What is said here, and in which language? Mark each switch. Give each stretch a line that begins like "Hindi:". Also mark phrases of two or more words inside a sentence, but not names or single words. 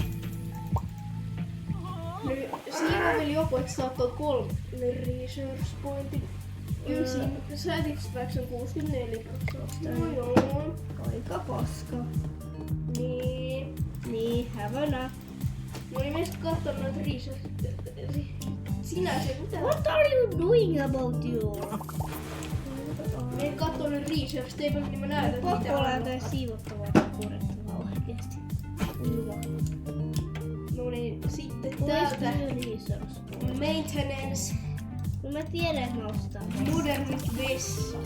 Finnish: Nyt siinä on vielä joku, että sä oot 3
English: research pointit.
Finnish: Kyllä satisfaction 64%. No joo. Aika paska. Niin. Niin, hävänä. Mä olin myös kattonut noita research. Sinä se mitä?
English: What are you doing about you?
Finnish: Mä en kattonut
English: research table,
Finnish: niin mä näytän Pakko mitä olla on. jotain siivottavaa tai purettavaa oikeesti. Hyvä. No niin, sitten Täältä. täältä. Maintenance. No mä tiedän, että mä ostan. Modernit vessat.